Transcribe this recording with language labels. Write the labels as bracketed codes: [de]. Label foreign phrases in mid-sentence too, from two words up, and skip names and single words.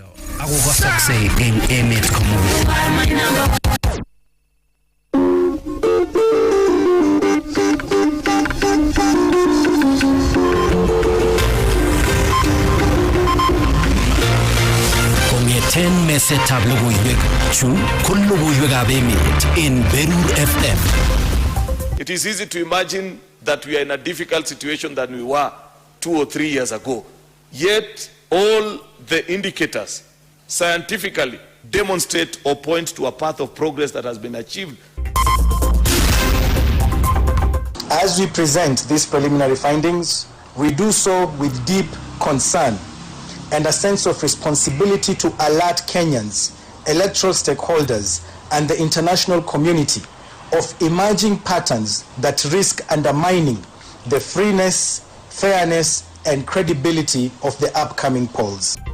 [kln] Ako gosakse in emet kumuru. Ten mesetab logoiwek chu kun logoiwekab emet in Berur FM. [en] It is easy to imagine that we are in a difficult situation than we were 2 or 3 years ago. Yet all the indicators scientifically demonstrate or point to a path of progress that has been achieved. As we present these preliminary findings, we do so with deep concern and a sense of responsibility to alert Kenyans, electoral stakeholders, and the international community of emerging patterns that risk undermining the freeness, fairness, and credibility of the upcoming polls.